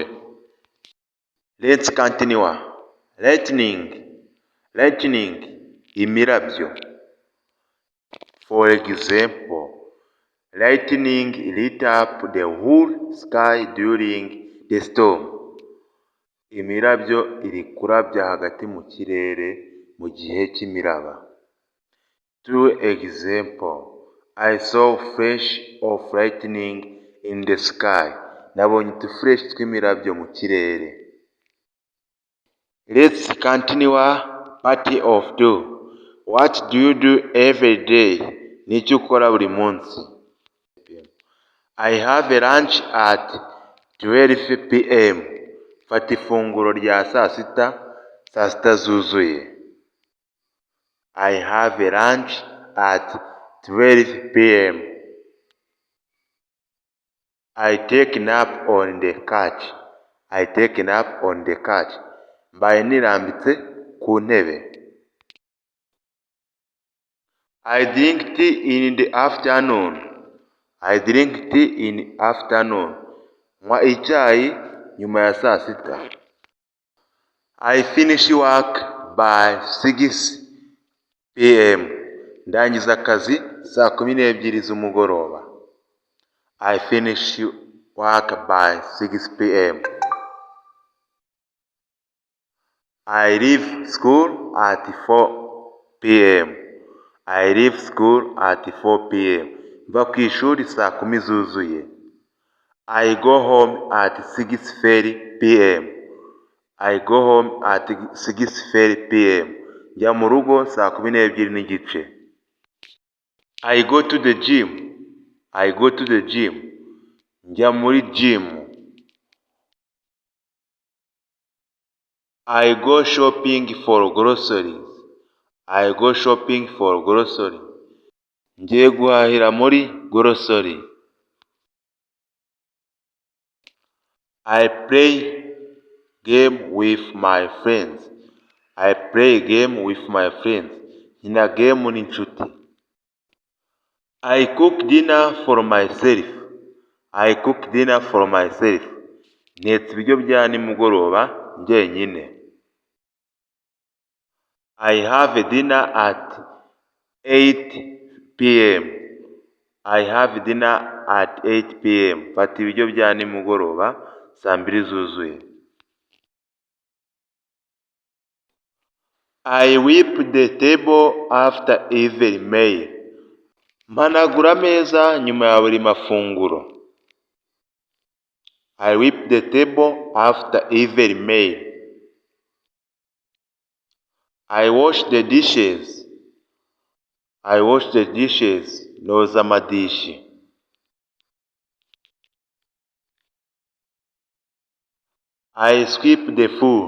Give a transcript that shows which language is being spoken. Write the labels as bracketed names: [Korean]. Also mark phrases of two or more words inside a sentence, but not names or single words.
[English] Let's continue. Lightning, imirabyo. For example, lightning lit up the whole sky during the storm. [Kinyarwanda] Imirabyo iri kurabya hagati mu kirere mu gihe cy'imiraba. [English] Two example, I saw flash of lightning in the sky. [Kinyarwanda] Nabonye utufureshi tw'imirabyo mu kirere. [English] Let's continue part of 2. What do you do every day? [Kinyarwanda] Ni iki ukora buri munsi? [English] I have a lunch at 12 p.m. [Kinyarwanda] Fata ifunguro rya saa sita zuzuye. [English] I have a lunch at 12 p.m. I take nap on the couch. I take nap on the couch. [Kinyarwanda] Mbaye nirambitse ku ntebe. [English] I drink tea in the afternoon. I drink tea in the afternoon. [Kinyarwanda] Nywa icyayi nyuma ya saa sita. [English] I finish work by 6 p.m. [Kinyarwanda] Ndangiza akazi saa 12 z'umugoroba. [English] I finish work by 6 p.m. I leave school at 4 p.m. I leave school at 4 p.m. [Kinyarwanda] Mva ku ishuri saa 10 zuzuye. [English] I go home at 6:30 p.m. I go home at 6:30 p.m. [Kinyarwanda] Njya mu rugo saa 12 n'igice. [English] I go to the gym. I go to the gym. [Kinyarwanda] Njya muri gym. [English] I go shopping for groceries. I go shopping for groceries. [Kinyarwanda] Ngiye guhahira muri grocery. [English] I play game with my friends. I play game with my friends. [Kinyarwanda] Nkina game n'inshuti. [English] I cook dinner for myself. I cook dinner for myself. [Kinyarwanda] Ntetse ibiryo bya nimugoroba njyenyine. [English] I have a dinner at 8 p.m. I have dinner at 8 p.m. [Kinyarwanda] Fata ibiryo bya nimugoroba saa 2 zuzuye. [English] I whip the table after every meal. [Kinyarwanda] Mpanagura ameza nyuma ya buri mafunguro. [English] I whip the table after every meal. I wash the dishes. I wash the dishes. [Kinyarwanda] Noza amadishi. [English] I sweep the floor.